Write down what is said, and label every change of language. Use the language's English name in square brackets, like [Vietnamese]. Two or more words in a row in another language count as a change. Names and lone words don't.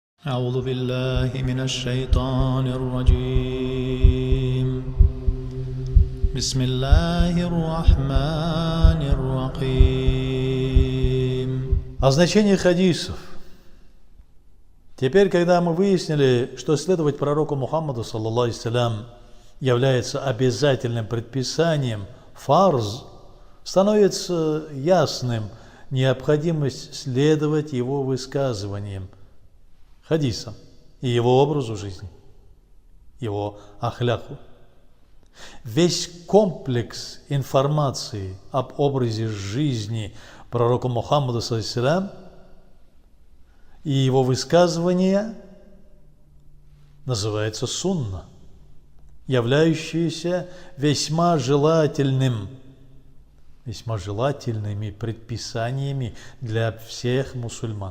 [Arabic] أعوذ بالله من الشيطان الرجيم بسم الله الرحمن الرحيم. [Russian] О значении хадисов. Теперь, когда мы выяснили, что следовать пророку Мухаммаду, [Arabic] صلى الله عليه وسلم, [Russian] является обязательным предписанием, фарз, становится ясным необходимость следовать его высказываниям, хадисам и его образу жизни, его ахляху. Весь комплекс информации об образе жизни пророка Мухаммада, [Arabic] صلى الله عليه وسلم, [Russian] и его высказывания называется сунна, являющаяся весьма желательными предписаниями для всех мусульман.